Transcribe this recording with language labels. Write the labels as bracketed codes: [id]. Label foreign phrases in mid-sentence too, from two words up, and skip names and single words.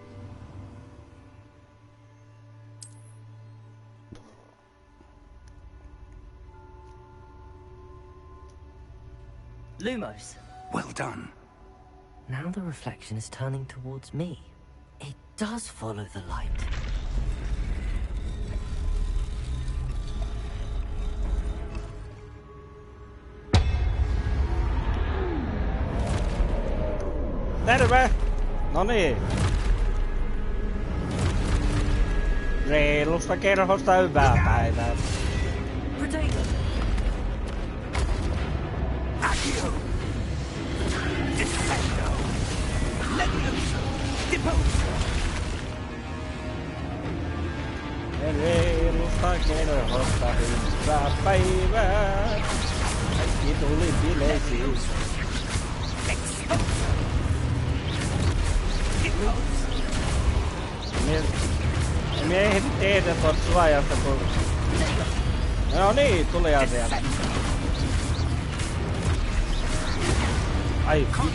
[en] Lumos. Well done. Now the reflection is turning towards me. It does follow the light. [fi] Terve! Noniin. Reilusta kerhosta hyvää päivää. [en] Potato! Accio! Defendo! Levioso! Depose! [fi] Reilusta kerhosta hyvää päivää. Kaikki tuli bileisiin. Me ei ehdi tehdä tuosta suojasta kun... No niin, tuli asia. Ai.